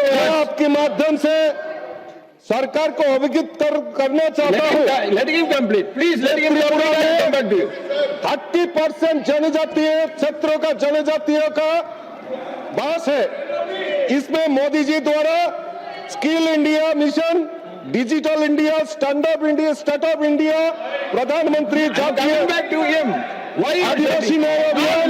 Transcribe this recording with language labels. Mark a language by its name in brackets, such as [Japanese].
[Hindi] आपके माध्यम से सरकार को अवगत करना चाहता हूँ। [English] Let him complete. Please let him complete. [Hindi] 30% जनजातीय क्षेत्रों का जनजातियों का बास है। इसमें मोदी जी द्वारा skill India mission, digital India, stand up India, startup India, प्रधानमंत्री जातीय आदिवासी नवोदय,